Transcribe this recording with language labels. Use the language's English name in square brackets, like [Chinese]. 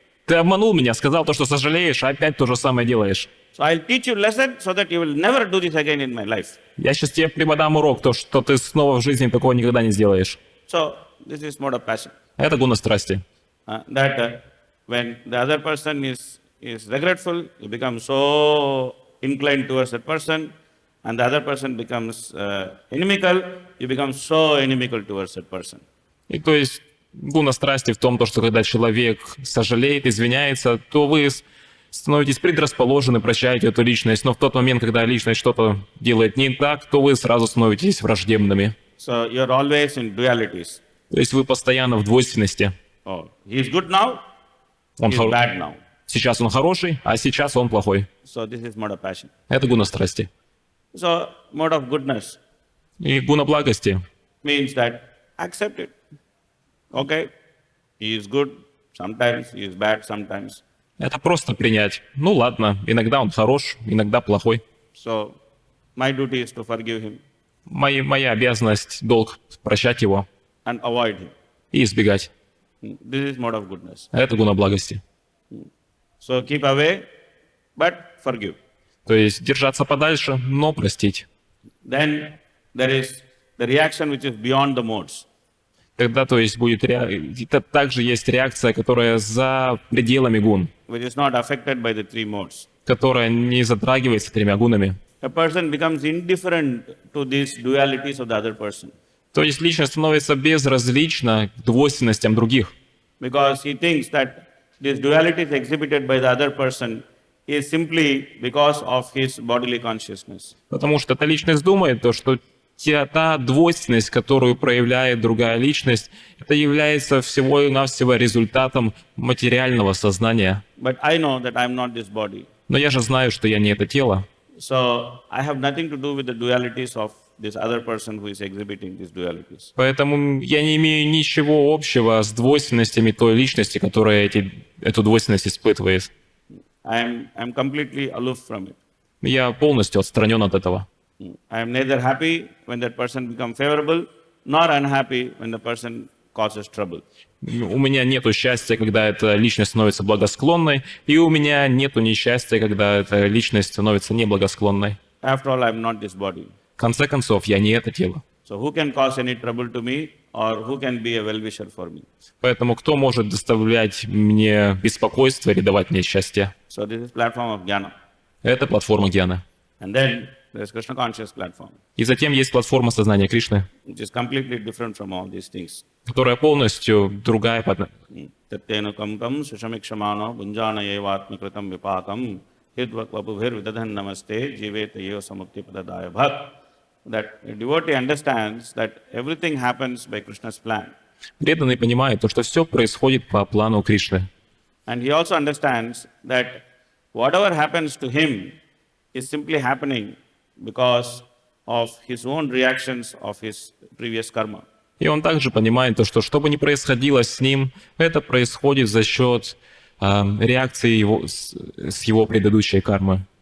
[Russian] Ты обманул меня, сказал то, что сожалеешь, а опять то же самое делаешь. [English] So I'll teach you lesson so that you will never do this again in my life. [Russian] Я сейчас тебе преподам урок, то, что ты снова в жизни такого никогда не сделаешь. [English] So this is mode of passion. [Russian] Это гуна страсти. [English] That when the other person is regretful, you become so inclined towards that person, and the other person becomes inimical, you become so inimical towards that person. [Russian] И то есть, Гуна страсти в том, что когда человек сожалеет, извиняется, то вы становитесь предрасположены, прощаете эту личность, но в тот момент, когда личность что-то делает не так, то вы сразу становитесь враждебными. [English] So you're always in dualities. [Russian] То есть вы постоянно в двойственности. [English] Oh, he's good now, [Russian] Он [English] he's хор- bad now. [Russian] Сейчас он хороший, а сейчас он плохой. [English] So this is mode of passion. [Russian] Это гуна страсти. [English] So mode of goodness [Russian] И гуна благости [English] means that accept it. Okay, he is good sometimes, he is bad sometimes. [Russian] — это просто принять. Ну ладно, иногда он хорош, иногда плохой. [English] So my duty is to forgive him [Russian] Моя обязанность, долг прощать его [English] and avoid him. [Russian] и избегать. [English] This is mode of goodness. [Russian] Это гуна благости. [English] So keep away, but forgive. [Russian] То есть держаться подальше, но простить. [English] Then there is the reaction which is beyond the modes. [Russian] Тогда, то есть, будет также есть реакция, которая за пределами гун, [English] Which is not affected by the three modes. [Russian] которая не затрагивается тремя гунами. [English] A person becomes indifferent to these dualities of the other person [Russian] То есть личность становится безразлична к двойственностям других, [English] because he thinks that these dualities exhibited by the other person is simply because of his bodily consciousness. [Russian] потому что эта личность думает, то, что та двойственность, которую проявляет другая личность, это является всего и навсего результатом материального сознания. [English] But I know that I am not this body. [Russian] Но я же знаю, что я не это тело. [English] So I have nothing to do with the dualities of this other person who is exhibiting these dualities. [Russian] Поэтому я не имею ничего общего с двойственностями той личности, которая эту двойственность испытывает. [English] I'm completely aloof from it. [Russian] Я полностью отстранен от этого. [English] I am neither happy when that person becomes favorable, nor unhappy when the person causes trouble. [Russian] У меня нету счастья, когда эта личность становится благосклонной, и у меня нету несчастья, когда эта личность становится неблагосклонной. [English] After all, I am not this body. [Russian] В конце концов, я не это тело. [English] So who can cause any trouble to me, or who can be a well-wisher for me? [Russian] Поэтому кто может доставлять мне беспокойство или давать мне счастье? [English] So this is platform of jnana. [Russian] Это платформа Гьяны. [English] And then there is Krishna conscious platform, [Russian] И затем есть платформа сознания Кришны, [English] which is completely different from all these things. [Russian] которая полностью другая по [Sanskrit] Tattena kampam sushamikshmano bunjana yevatmikritam vipakam hidvakvapubhir vidadhan namaste jiveta yeo samukti padadaya bhak. [English] That a devotee understands that everything happens by Krishna's plan. [Russian] Преданный понимает то, что все происходит по плану Кришны. [English] And he also understands that whatever happens to him is simply happening because of his own reactions of his previous karma. [Russian] И он также понимает то, что бы ни происходило с ним, это происходит за счет реакции с его предыдущей кармы.